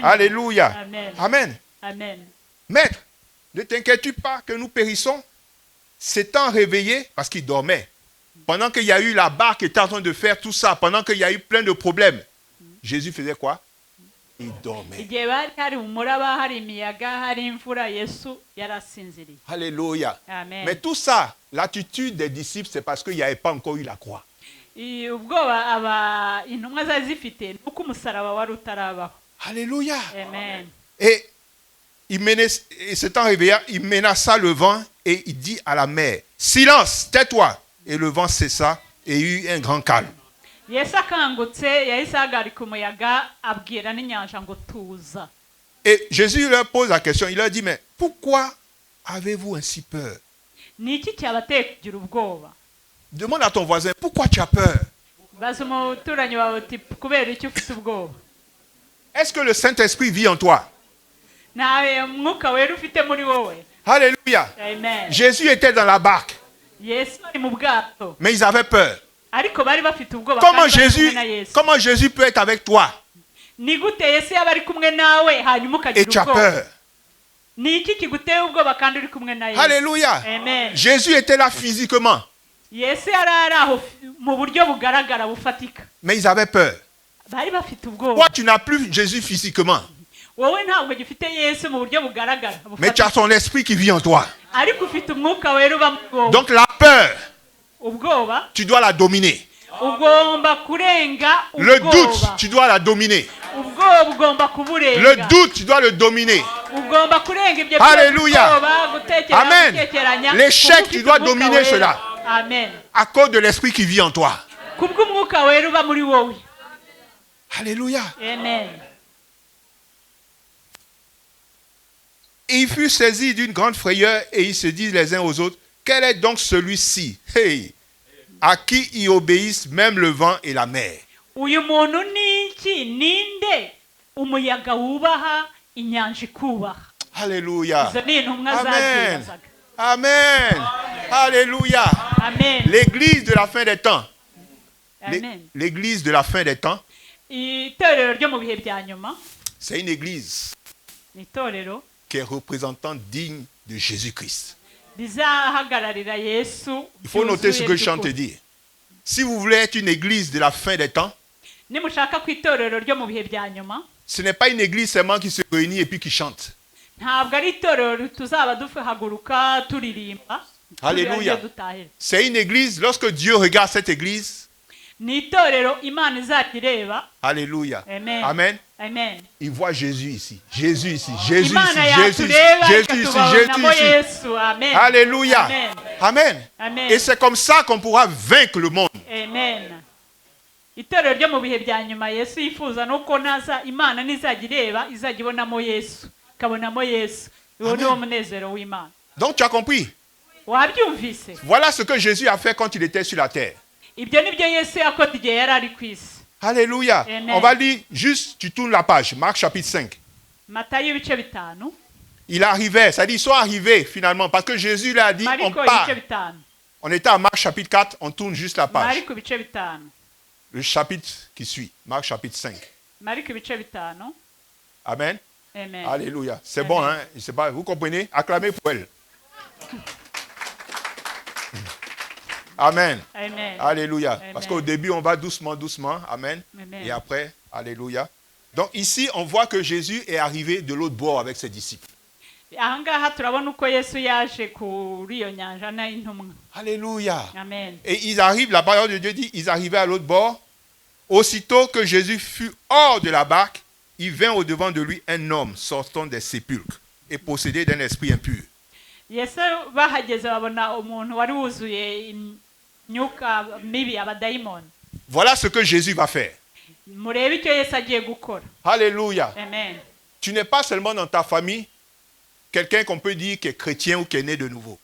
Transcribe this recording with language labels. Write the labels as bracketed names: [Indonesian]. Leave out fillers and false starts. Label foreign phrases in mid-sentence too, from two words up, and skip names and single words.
[French] Alléluia. Amen. Amen. Amen. Maître, ne t'inquiètes-tu pas que nous périssons? S'étant réveillé, parce qu'il dormait, pendant qu'il y a eu la barque qui était en train de faire tout ça, pendant qu'il y a eu plein de problèmes, Jésus faisait quoi? Il dormait. [Kinyarwanda] Igihe bari hari umuraba hari imiyaga hari imvura Yesu yarasinziriye. [French] Alléluia. Amen. Mais tout ça, l'attitude des disciples, c'est parce qu'il n'y avait pas encore eu la croix. [Kinyarwanda] Ubwoba intumwa zari zifite nuko umusaraba wari utarabaho. [French] Alléluia. Amen. Et s'étant réveillé, il menaça le vent et il dit à la mer, silence, tais-toi. Et le vent cessa et il y eut un grand calme. [Kinyarwanda] Yesu akangutse yahise ahagarika umuyaga abwira n'inyanja ngo tuza. [French] Et Jésus leur pose la question, il leur dit, mais pourquoi avez-vous ainsi peur? [Kinyarwanda] Ni iki cyabateye kugira ubwoba? [French] Demande à ton voisin, pourquoi tu as peur? [Kinyarwanda] Baza umuturanyi wawe uti kubera iki ufite ubwoba? [French] Est-ce que le Saint-Esprit vit en toi? [Kinyarwanda] Nawe umwuka wera ufite muri wowe. [French] Alléluia. Amen. Jésus était dans la barque, [Kinyarwanda] Yesu ari mu bwato [French] mais ils avaient peur. [Kinyarwanda] ariko bari bafite ubwoba kandi bari kumwe na Yesu. [French] Comment Jésus peut être avec toi [Kinyarwanda] Ni gute Yesu yaba ari kumwe nawe hanyuma [French] et [Kinyarwanda] ukagira [French] tu as [Kinyarwanda] ubwoba [French] peur? [Kinyarwanda] ni iki kiguteye ubwoba kandi uri kumwe na Yesu? [French] Alléluia. Amen. Jésus était là physiquement, [Kinyarwanda] Yesu yari ari aho mu buryo bugaragara bufatika, [French] mais ils avaient peur. [Kinyarwanda] bari bafite ubwoba. [French] Toi, tu n'as plus Jésus physiquement, [Kinyarwanda] Wowe ntabwo gifite Yesu mu buryo bugaragara [French] mais tu as son esprit qui vit en toi. [Kinyarwanda] ariko ufite umwuka wera uba muri wowe. [French] Donc la peur, [Kinyarwanda] Ubwoba [French] tu dois la dominer. [Kinyarwanda] ugomba kurenga [French] Le doute, [Kinyarwanda] ubwoba. [French] tu dois la dominer. [Kinyarwanda] Ubwoba ugomba [French] Le [Kinyarwanda] kuburenga. [French] doute, tu dois le dominer. [Kinyarwanda] Ugomba kurenga ibyo [French] Alléluia. [Kinyarwanda] gutekereza [French] Amen. [Kinyarwanda] gutekeranya. [French] L'échec, [Kinyarwanda] kuko [French] tu [Kinyarwanda] ufite [French] dois [Kinyarwanda] umwuka [French] dominer [Kinyarwanda] wera. [French] cela. Amen. À cause de l'esprit qui vit en toi. [Kinyarwanda] Kubw'umwuka wera uba muri wowe. [French] Alléluia. Amen. Et ils furent saisis d'une grande frayeur et ils se disent les uns aux autres, quel est donc celui-ci, hey, à qui ils obéissent même le vent et la mer? [Kinyarwanda] Uyu muntu ni iki? Ninde umuyaga wubaha, inyanja ikubaha? [French] Alléluia. [Kinyarwanda] Izo ni intumwa [French] Amen. [Kinyarwanda] zabyibazaga. [French] Amen. Alléluia. Amen. L'église de la fin des temps. Amen. L'église de la fin des temps, [Kinyarwanda] Itorero ryo mu bihe bya nyuma [French] c'est une église [Kinyarwanda] ni itorero [French] qui est représentante digne de Jésus-Christ. [Kinyarwanda] rizahagararira Yesu. [French] Il faut noter ce que je [Kinyarwanda] byuzuye [French] chante [Kinyarwanda] by'ukuri. [French] dire. Si vous voulez être une église de la fin des temps, [Kinyarwanda] Nimushaka ku itorero ryo mu bihe bya nyuma, [French] ce n'est pas une église seulement qui se réunit et puis qui chante. [Kinyarwanda] ntabwo ari itorero tuzaba duhaguruka turirimba [French] Alléluia. [Kinyarwanda] turirimba dutahira. [French] C'est une église, lorsque Dieu regarde cette église, [Kinyarwanda] Ni itorero Imana izajya ireba. [French] Alléluia. Amen. Amen. Amen. Il voit Jésus ici. Jésus ici. Jésus ici. [Kinyarwanda] Imana [French] Jésus ici. [Kinyarwanda] yatureba [French] Jésus ici. [Kinyarwanda] ikatubonamo [French] Jésus ici. [Kinyarwanda] Yesu. Amen. [French] Alléluia. Amen. Amen. Amen. Et c'est comme ça qu'on pourra vaincre le monde. Amen. [Kinyarwanda] Itorero ryo mu bihe bya nyuma Yesu yifuza nuko naza Imana nizajya ireba izajya ibonamo Yesu, ikabonamo Yesu. Uwo ni wo munezero w'Imana. [French] Donc tu as compris. [Kinyarwanda] Wabyumvise? [French] Voilà ce que Jésus a fait quand il était sur la terre. [Kinyarwanda] Ibyo nibyo Yesu yakoze igihe yari ari ku isi. [French] Alléluia. Amen. On va lire juste, tu tournes la page, Marc chapitre 5. [Kinyarwanda] Matayo ibice bitanu. [French] Il arrivait, ça dit, ils sont arrivés finalement, parce que Jésus leur a dit, on [Kinyarwanda] Mariko [French] part. [Kinyarwanda] ibice bitanu. [French] On était à Marc chapitre 4, on tourne juste la page. [Kinyarwanda] Mariko ibice bitanu. [French] Le chapitre qui suit, Marc chapitre 5. [Kinyarwanda] Mariko ibice bitanu. [French] Amen. Amen. Alléluia. C'est Amen. bon, hein? Je sais pas, vous comprenez? Acclamez pour elle. Amen. Amen. Alléluia. Amen. Parce qu'au début, on va doucement, doucement. Amen. Amen. Et après, Alléluia. Donc ici, on voit que Jésus est arrivé de l'autre bord avec ses disciples. [Kinyarwanda] Ahangaha turabona uko Yesu yaje kuri iyo nyanja n'intumwa. [French] Alléluia. Amen. Et ils arrivent, la parole de Dieu dit, ils arrivaient à l'autre bord. Aussitôt que Jésus fut hors de la barque, il vint au-devant de lui un homme sortant des sépulcres et possédé d'un esprit impur. [Kinyarwanda] Yesu bahageze babona umuntu wari wuzuye imyuka mibi, abadayimoni. [French] Voilà ce que Jésus va faire. [Kinyarwanda] Murebe icyo Yesu agiye gukora. [French] Alléluia. Amen. Tu n'es pas seulement dans ta famille quelqu'un qu'on peut dire qui est chrétien ou qui est né de nouveau.